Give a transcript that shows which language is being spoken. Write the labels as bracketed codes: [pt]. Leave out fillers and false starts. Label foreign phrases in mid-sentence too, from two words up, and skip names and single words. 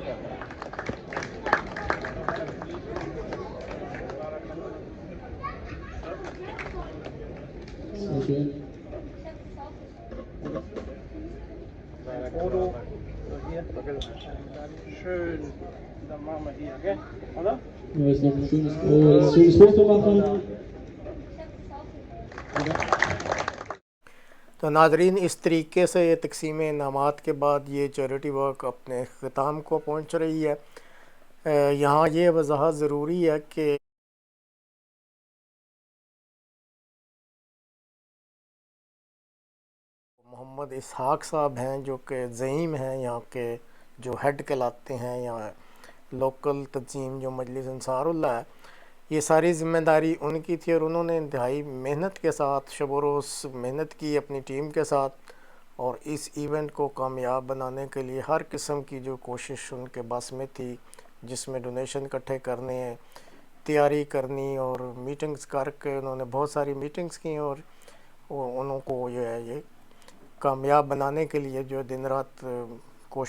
[de] Sehr schön. Foto. Hier. Schön. Dann machen wir hier, gell? Oder? Ja, jetzt noch ein schönes Foto machen. [ur] تو ناظرین، اس طریقے سے یہ تقسیم انعامات کے بعد یہ [en] charity work [ur] اپنے ختام کو پہنچ رہی ہے. یہاں یہ وضاحت ضروری ہے کہ محمد اسحاق صاحب ہیں جو کہ زعیم ہیں، یہاں کے جو ہیڈ کہلاتے ہیں یہاں لوکل تنظیم جو مجلس انصار اللہ ہے، یہ ساری ذمہ داری ان کی تھی، اور انہوں نے انتہائی محنت کے ساتھ شب و روز محنت کی اپنی ٹیم کے ساتھ، اور اس ایونٹ کو کامیاب بنانے کے لیے ہر قسم کی جو کوشش ان کے بس میں تھی، جس میں ڈونیشن اکٹھے کرنے ہیں، تیاری کرنی، اور میٹنگز کر کے انہوں نے بہت ساری میٹنگز کی، اور انہوں کو جو ہے یہ کامیاب بنانے کے لیے جو دن رات کوشش کی۔